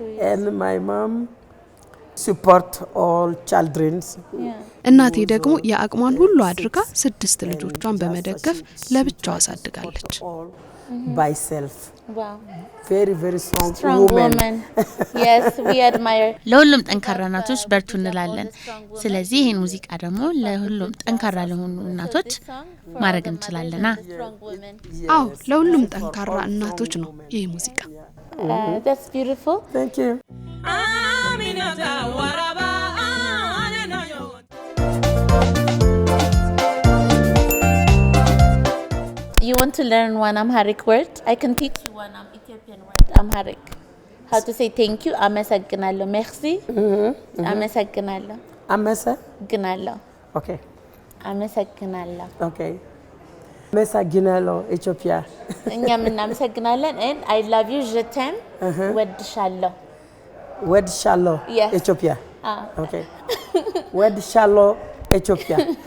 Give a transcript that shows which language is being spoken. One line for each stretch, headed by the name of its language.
English: And my mom support all children.
Amharic: እናቴ ደግሞ የአቅሟን ሁሉ አድርጋ 6 ልጆቿን በመደገፍ ለብቻዋ አሳድጋለች።
English: By self. Wow. Very strong woman. Yes, we admire.
Amharic: ለሁሉም ጠንካራ እናቶች በርቱ እንላለን። ስለዚህ ይሄን ሙዚቃ ደግሞ ለሁሉም ጠንካራ ለሆኑ እናቶች ማድረግ እንችላለና። አዎ ለሁሉም ጠንካራ እናቶች ነው ይሄ ሙዚቃ።
English: That's beautiful. Thank you. You want to learn one Amharic word? I can teach you one Ethiopian word, Amharic. How to say thank you? Amesagnallo. Merci. Amesagnallo.
Amharic: Amesagnallo. Okay. Amesagnallo. Okay. Amesagnallo, Ethiopia. እኛም እናመሰግናለን
English: and I love you,
French: je t'aime.
Amharic: ወድሻለሁ. ወድሻለሁ, Ethiopia. Okay. ወድሻለሁ, Ethiopia.